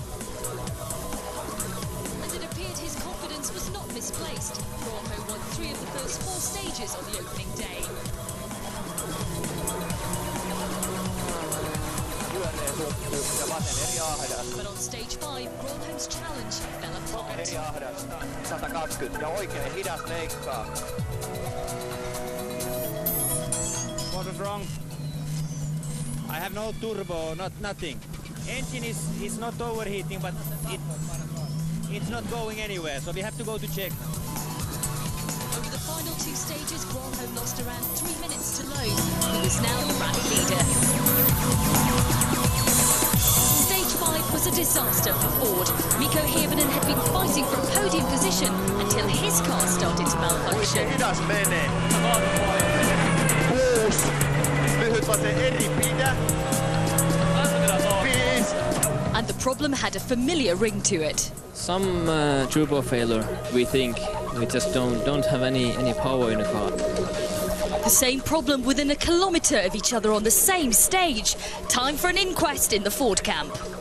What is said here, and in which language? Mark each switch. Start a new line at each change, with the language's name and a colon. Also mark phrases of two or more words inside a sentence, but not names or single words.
English: And it appeared his confidence was not misplaced. Gronholm won 3 of the first 4 stages on the opening day. But on stage 5, Gronholm's challenge fell apart.
Finnish: 120 ja oikein hidas leikkaa.
English: What was wrong? I have no turbo, nothing. Engine is not overheating, but it's not going anywhere, so we have to go to check. Over the final 2 stages, Gronholm lost around 3 minutes to Loeb, who is now the rally leader. Stage 5 was a disaster for Ford. Mikko Hirvonen had been fighting for a podium position until his car started to malfunction.
Finnish: Hidas menee. 6. Lyhyt vaan se eri pidä. 5.
English: And the problem had a familiar ring to it. Some turbo failure, we think. We just don't have any power in the car. The same problem within a kilometre of each other on the same stage. Time for an inquest in the Ford camp.